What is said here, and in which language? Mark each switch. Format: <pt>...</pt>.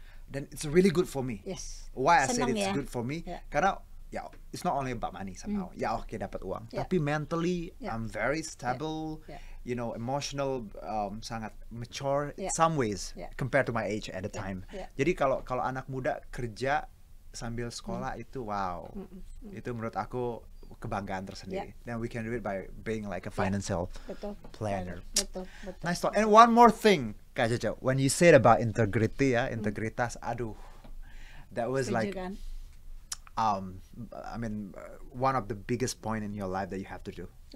<en>Dan it's really good for me. Why I said it's good for me? Karena it's not only about money somehow.</en> <id>Dapat uang, tapi</id> <en>mentally I'm very stable. You know, emotional, sangat mature in some ways compared to my age at the time.</en> <id>Jadi kalau anak muda kerja sambil sekolah itu itu menurut aku kebanggaan tersendiri.</id> <en>Then we can do it by being like a financial planner.</en> <id>Betul.</id> <en>Nice thought. And one more thing, Kak Caca, when you said about integrity integritas, that was like I mean one of the biggest point in your life that you have to do.</en>